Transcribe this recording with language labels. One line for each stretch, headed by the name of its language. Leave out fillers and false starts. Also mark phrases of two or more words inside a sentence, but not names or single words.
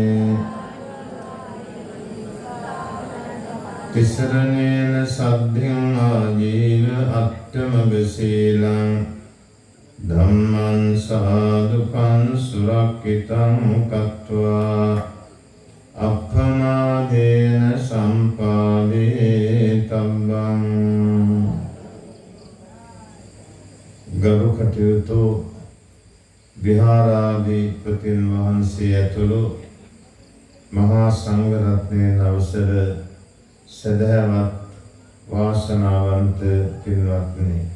Pali: ติสรเนนสัทธิงอาជីวอัตตมกศีลังธัมมังสาธุขังสุรักขิตังกัตวาอัปปมาเดนะสัมปาเวตัมบัง
Sinhala: ගරු කටයුතු විහාරාධිපතින් වහන්සේ ඇතුළු මහා සංඝ රත්නයේ අවසර සදහවත් වාසනාවන්ත පින්වත්නි